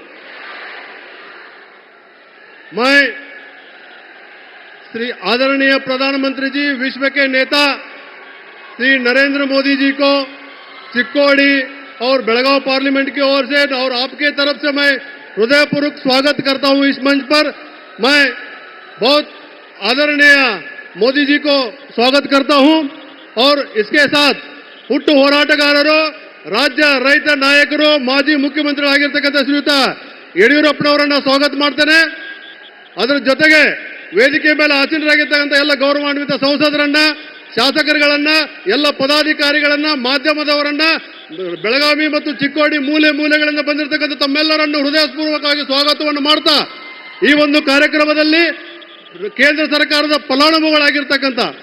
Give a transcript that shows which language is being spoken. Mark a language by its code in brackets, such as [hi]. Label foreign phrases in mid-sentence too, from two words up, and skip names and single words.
[hi] मैं श्री आदरणीय प्रधानमंत्री जी, विश्व के नेता श्री नरेंद्र मोदी जी को चिक्कोड़ी और बेलगांव पार्लियामेंट की ओर से और आपके तरफ से मैं हृदयपूर्वक स्वागत करता हूं इस मंच पर। मैं बहुत आदरणीय मोदी जी को स्वागत करता हूं और इसके साथ [kn] ಹುಟ್ಟು ಹೋರಾಟಗಾರರು, ರಾಜ್ಯ ರೈತ ನಾಯಕರು, ಮಾಜಿ ಮುಖ್ಯಮಂತ್ರಿಗಳಾಗಿರ್ತಕ್ಕಂಥ ಶ್ರೀಯುತ ಯಡಿಯೂರಪ್ಪನವರನ್ನ ಸ್ವಾಗತ ಮಾಡ್ತೇನೆ। ಅದರ ಜೊತೆಗೆ ವೇದಿಕೆ ಮೇಲೆ ಆಸೀನರಾಗಿರ್ತಕ್ಕಂಥ ಎಲ್ಲ ಗೌರವಾನ್ವಿತ ಸಂಸದರನ್ನ, ಶಾಸಕರುಗಳನ್ನ, ಎಲ್ಲ ಪದಾಧಿಕಾರಿಗಳನ್ನ, ಮಾಧ್ಯಮದವರನ್ನ, ಬೆಳಗಾವಿ ಮತ್ತು ಚಿಕ್ಕೋಡಿ ಮೂಲೆಗಳಿಂದ ಬಂದಿರತಕ್ಕಂಥ ತಮ್ಮೆಲ್ಲರನ್ನು ಹೃದಯಪೂರ್ವಕವಾಗಿ ಸ್ವಾಗತವನ್ನು ಮಾಡ್ತಾ ಈ ಒಂದು ಕಾರ್ಯಕ್ರಮದಲ್ಲಿ ಕೇಂದ್ರ ಸರ್ಕಾರದ ಫಲಾನುಭವಿಗಳಾಗಿರ್ತಕ್ಕಂಥ